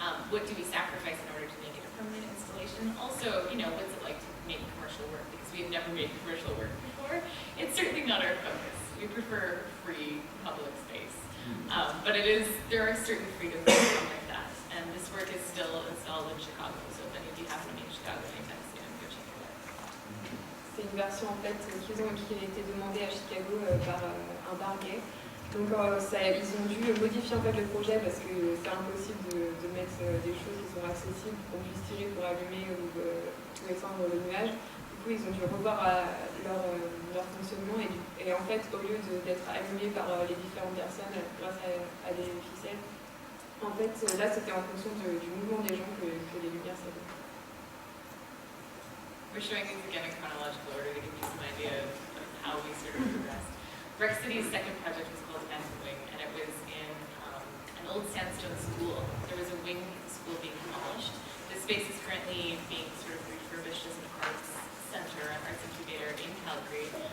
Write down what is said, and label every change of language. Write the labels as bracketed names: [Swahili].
[English] What do we sacrifice in order to make it a permanent installation? Also, what's it like to make commercial work? Because we've never made commercial work before. It's certainly not our focus. We prefer free public space. But there are certain freedoms that come with that. And this work is still installed in Chicago. So if any of you happen to be in Chicago anytime soon, go check it out. [French] C'est une version en fait qui a été demandée à Chicago par un bar gay. Donc ils ont dû modifier en fait le projet parce que c'est impossible de mettre des choses qui sont accessibles qu'on puisse tirer pour allumer ou éteindre le nuage. Du coup ils ont dû revoir leur fonctionnement et en fait au lieu d'être allumés par les différentes personnes grâce à des ficelles, en fait là c'était en fonction du mouvement des gens que les lumières s'allument. [English] We're showing these again in chronological order to give you some idea of how we sort of progressed. Mercredi's second project was called Wing, and it was in an old sandstone school. There was a wing of the school being demolished. This space is currently being sort of refurbished as an arts center, an arts incubator in Calgary.